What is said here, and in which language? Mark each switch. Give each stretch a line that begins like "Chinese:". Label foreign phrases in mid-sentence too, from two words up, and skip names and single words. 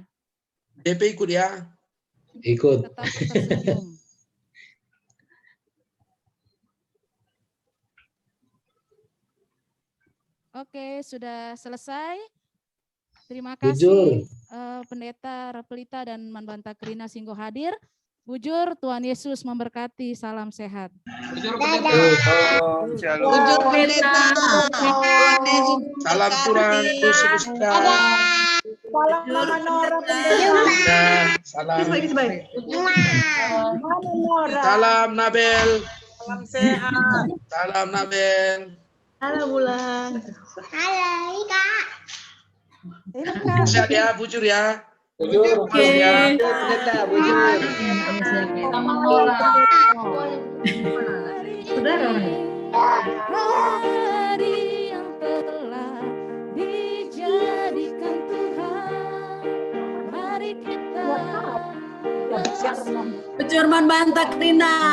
Indonesian: DP ikut ya. Ikut. Tetap tersenyum. Oke, sudah selesai. Terima kasih Pendeta Repelita dan
Batak Karo: Manbanta Krina Singgo
Indonesian: hadir. Bujur, Tuhan Yesus memberkati. Salam sehat. Bujur Bujur pendeta. Salam Tuhan Yesus. Salam Manora pendeta. Salam. Manora. Salam Nabel. Salam sehat. Salam Nabel. Halo Bulan. Halo Ika. Sehat ya, bujur ya. Bujur. Oke. Pendeta, bujur. Sama Manora. saudara orang. hari yang telah dijadikan Tuhan. Mari kita
Batak Karo: Bujur Manbanta Krina.